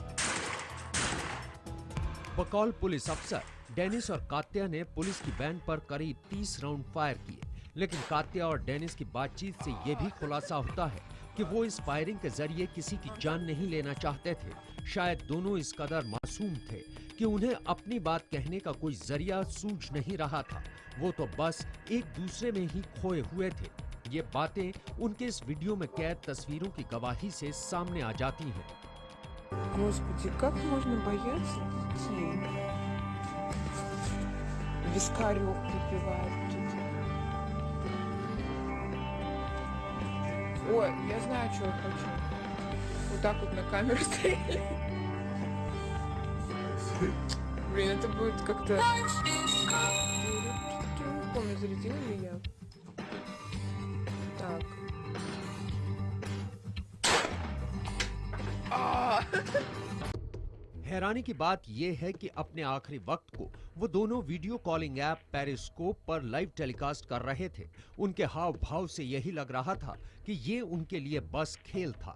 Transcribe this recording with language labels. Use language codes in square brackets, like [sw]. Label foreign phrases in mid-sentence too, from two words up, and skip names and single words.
[hi] बकौल पुलिस अफसर डेनिस और कात्या ने पुलिस की वैन पर करीब 30 राउंड फायर किए, लेकिन कात्या और डेनिस की बातचीत से यह भी खुलासा होता है कि वो इस फायरिंग के जरिए किसी की जान नहीं लेना चाहते थे। शायद दोनों इस कदर मासूम थे कि उन्हें अपनी बात कहने का कोई जरिया सूझ नहीं रहा था। वो तो बस एक दूसरे में ही खोए हुए थे। ये बातें उनके इस वीडियो में कैद तस्वीरों की गवाही से सामने आ जाती हैं। [ru] Господи, как можно бояться детей? Вискарек выпивают тут. Ой, я знаю, что я хочу. Вот так вот на камеру стрелять. Блин, это будет как-то... Не помню, зарядила ли я. Так. [hi] हैरानी की बात यह है कि अपने आखिरी वक्त को वो दोनों [en] video calling app [hi] पेरिस्कोप पर लाइव टेलीकास्ट कर रहे थे। उनके हाव भाव से यही लग रहा था कि ये उनके लिए बस खेल था।